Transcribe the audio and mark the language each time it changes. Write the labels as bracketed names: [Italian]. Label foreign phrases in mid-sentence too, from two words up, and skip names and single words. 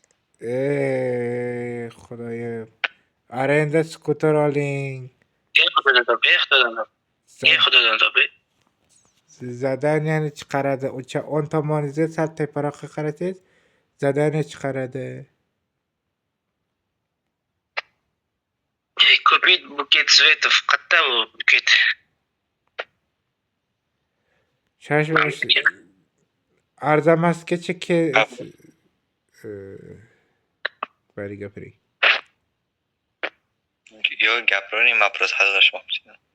[Uzbek] Xudoyim. Arenda skuter oling. Xudodan topi. Zadaniyani chiqaradi. O'sha 10 tomoningizga sal teparoqqa qarasangiz, zadaniya chiqaradi. [Russian] Купить букет цветов. [Uzbek] Qayerda bu buket? Shoshiling. Arzamasgacha bari gapiring. Yo'q, gapiravering, men biroz hazillashmoqchiman.